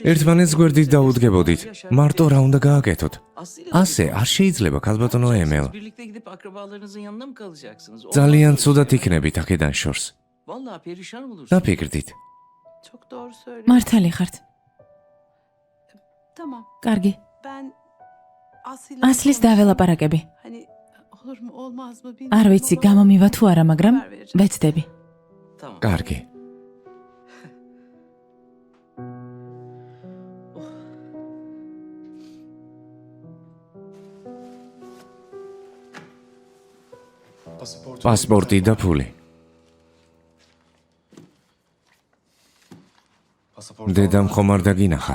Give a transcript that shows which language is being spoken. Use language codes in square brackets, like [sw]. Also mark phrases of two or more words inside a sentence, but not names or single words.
[ka] ერთმანეთს გვერდით დაუდგებოდით. მარტო რა უნდა გააკეთოთ? [tr] Aslı ile [ka] ასე არ შეიძლება, ხალბატონო ემელ. [tr] Siz birlikte gidip akrabalarınızın yanına mı kalacaksınız? Olmaz [ka] ძალიან [tr] öyle [ka] ცუდად [tr] şey. [ka] იქნებით აქედან შორს. [tr] Vallahi perişan olursunuz. [ka] დაფიქრდით. [tr] Çok doğru söylüyorsun. [ka] მართალი ხართ. [tr] Tamam. [ka] კარგი. [tr] Ben Aslı'yla [ka] ასლის [tr] konuşayım. [ka] დაველაპარაკები. [tr] Hani olur mu olmaz mı [ka] არ ვიცი [tr] ama [ka] გამომივა თუ არა, მაგრამ [tr] haber vereceğim. [ka] ვეცდები. [tr] Tamam. [ka] კარგი. პასპორტი და ფული. დედამ ხომ არ დაგინახა.